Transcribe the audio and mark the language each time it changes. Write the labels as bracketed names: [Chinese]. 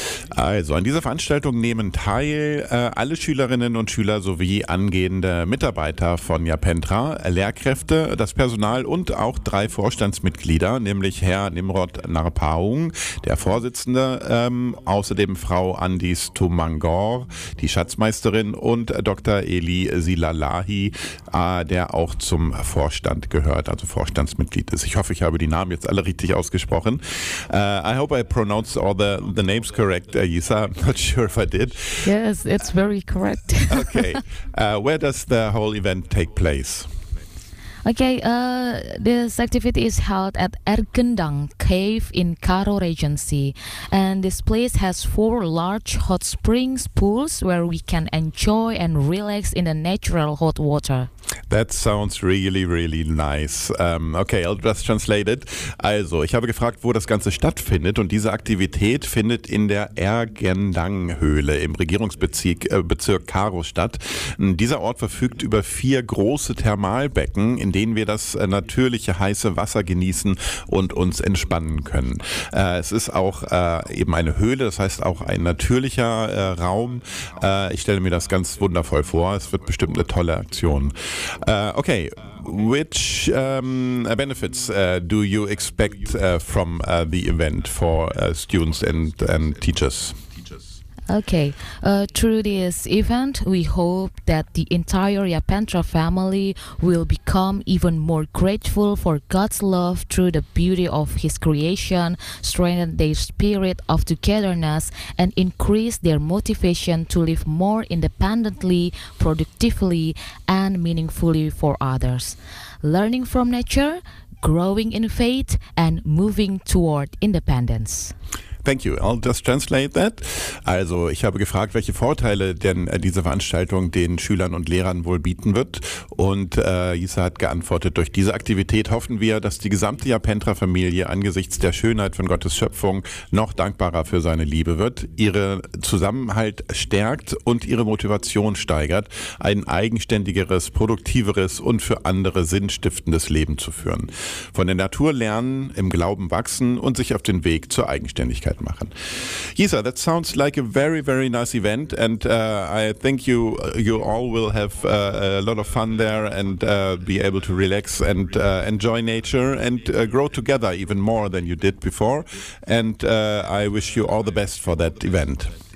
[German] Also, an dieser Veranstaltung nehmen teil alle Schülerinnen und Schüler sowie angehende Mitarbeiter von Japentra, Lehrkräfte, das Personal und auch drei Vorstandsmitglieder, nämlich Herr Nimrod Narpaung, der Vorsitzende, außerdem Frau Andis Tumangor, die Schatzmeisterin, und Dr. Eli Silalahi, der auch zum Vorstand gehört, also Vorstandsmitglied ist. Ich hoffe, ich habe die Namen jetzt alle richtig ausgesprochen. [English] I hope I pronounced all the names correct, Yisa. I'm not sure if I did. Yes, it's very correct. Okay. Where does the whole event take place? Okay, this activity is held at Ergendang Cave in Karo Regency. And this place has four large hot springs pools where we can enjoy and relax in the natural hot water. That sounds really, really nice. Okay, I'll just translate it. [German] Also, ich habe gefragt, wo das Ganze stattfindet, und diese Aktivität findet in der Ergendang-Höhle im Regierungsbezirk Karo statt. Dieser Ort verfügt über vier große Thermalbecken, in denen wir das natürliche heiße Wasser genießen und uns entspannen können. Es ist auch eben eine Höhle, das heißt auch ein natürlicher Raum. Ich stelle mir das ganz wundervoll vor. Es wird bestimmt eine tolle Aktion. [English] Okay, which benefits do you expect from the event for students and teachers? Okay, through this event, we hope that the entire Japentra family will become even more grateful for God's love through the beauty of His creation, strengthen their spirit of togetherness, and increase their motivation to live more independently, productively, and meaningfully for others. Learning from nature, growing in faith, and moving toward independence. Thank you. I'll just translate that. [German] Also, ich habe gefragt, welche Vorteile denn diese Veranstaltung den Schülern und Lehrern wohl bieten wird. Und Yisa hat geantwortet, durch diese Aktivität hoffen wir, dass die gesamte Japentra-Familie angesichts der Schönheit von Gottes Schöpfung noch dankbarer für seine Liebe wird, ihre Zusammenhalt stärkt und ihre Motivation steigert, ein eigenständigeres, produktiveres und für andere sinnstiftendes Leben zu führen. Von der Natur lernen, im Glauben wachsen und sich auf den Weg zur Eigenständigkeit machen. [English] Yisa, that sounds like a very, very nice event, and I think you all will have a lot of fun there and be able to relax and enjoy nature and grow together even more than you did before. And I wish you all the best for that event.